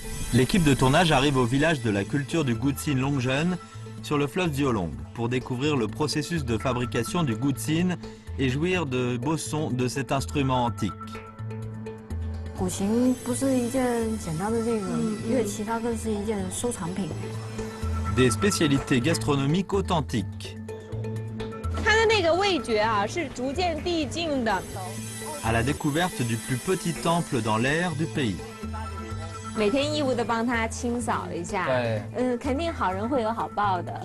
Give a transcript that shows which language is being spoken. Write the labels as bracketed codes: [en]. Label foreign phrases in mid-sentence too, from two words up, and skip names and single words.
[fr] L'équipe de tournage arrive au village de la culture du Gutsin Longjeon, sur le fleuve Diolong, pour découvrir le processus de fabrication du Gutsin et jouir de beaux sons de cet instrument antique. [zh] 古琴不是一件简单的这个乐器，它更是一件收藏品。 [fr] Des spécialités gastronomiques authentiques. [zh] 它的那个味觉啊，是逐渐递进的。 [fr] À la découverte du plus petit temple dans l'air du pays. [zh] 每天义务的帮他清扫一下，对，肯定好人会有好报的。